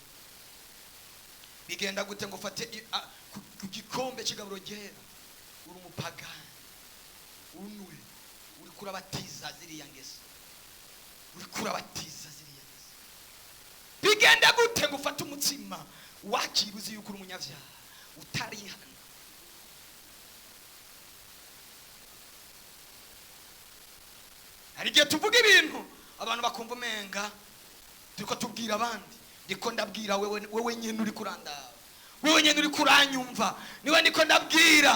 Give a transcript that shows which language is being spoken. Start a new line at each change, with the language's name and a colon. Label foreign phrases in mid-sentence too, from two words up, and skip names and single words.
Rundi: Bigenda gute ngo ufate ku gikombe cy'igaburo ryera uri umupagani unure uri kurabatiza ziriya ngeso bigenda gute ngo ufate umutsima wakira uzi yuko uri umunyabyaha utarihana. Hari igihe tuvuga ibintu abantu bakumva umenga turiko tubwira abandi, ndiko ndabwira wewe nyene uri kurandaba, wewe nyene uri kuranyumva, niwe ndiko ndabwira.